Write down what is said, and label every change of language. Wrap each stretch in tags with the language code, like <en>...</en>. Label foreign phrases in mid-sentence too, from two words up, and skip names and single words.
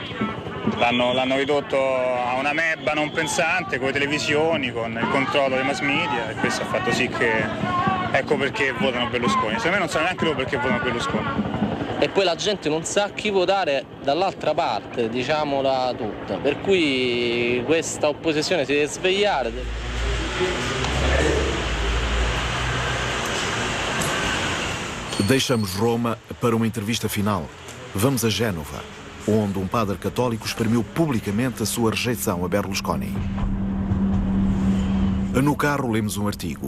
<it>L'hanno ridotto a una mebba non pensante, con le televisioni, con il controllo dei mass media, e questo ha fatto sì che... Ecco perché votano Berlusconi. Secondo me non sanno neanche loro perché votano Berlusconi. E poi la gente non sa chi votare dall'altra parte, diciamola tutta. Per cui questa opposizione si deve svegliare.</it> <pt>Deixamos Roma para uma entrevista final. Vamos a Génova, onde padre católico exprimiu publicamente a sua rejeição a Berlusconi. No carro lemos artigo.</pt>